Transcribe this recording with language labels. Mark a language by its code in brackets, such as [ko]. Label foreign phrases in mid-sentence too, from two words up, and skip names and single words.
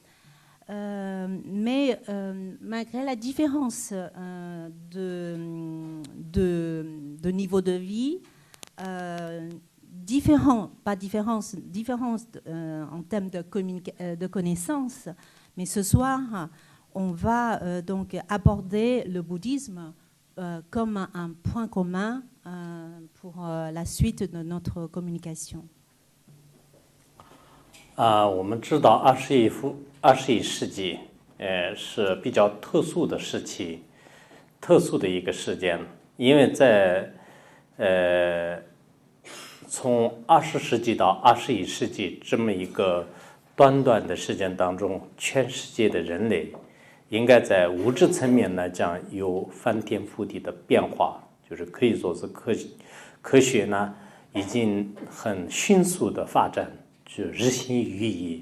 [fr] Mais malgré la différence de niveau de vie, différence en termes de connaissances, mais ce soir, on va donc aborder le bouddhisme comme un point commun pour la suite de notre communication. [zh] 我们知道21世纪，是比较特殊的时期，特殊的一个时间，因为在从20世纪到21世纪这么一个短短的时间当中，全世界的人类应该在物质层面来讲有翻天覆地的变化，就是可以说是科学呢已经很迅速的发展，就日新月异。